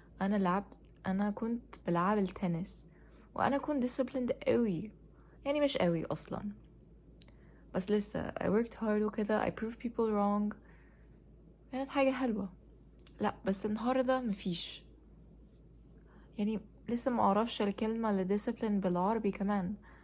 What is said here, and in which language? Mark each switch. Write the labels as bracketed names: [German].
[Arabic] انا لعب انا كنت بلعب التنس، وانا كنت disciplined قوي، يعني مش قوي اصلا، بس لسه [English] I worked hard [Arabic] وكده. [English] I proved people wrong، [Arabic] كانت حاجة حلوة. لا بس النهاردة مفيش، يعني لسه ما اعرفش الكلمة لديسيبلين بالعربي كمان.